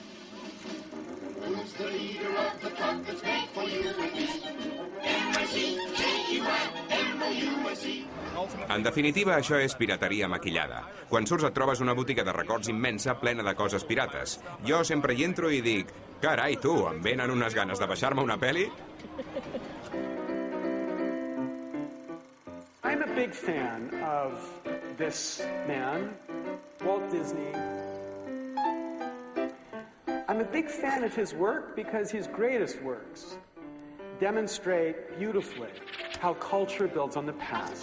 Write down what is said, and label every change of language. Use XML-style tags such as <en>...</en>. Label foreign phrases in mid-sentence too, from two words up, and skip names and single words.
<ca>En definitiva, això és pirateria maquillada. Quan surts et trobes una botiga de records immensa plena de coses pirates. Jo sempre hi entro i dic, carai, tu, em venen unes ganes de baixar-me una pel·li?</ca> <en>I'm a big fan of this man, Walt Disney. I'm a big fan of his work because his greatest works demonstrate beautifully how culture builds on the past.</en>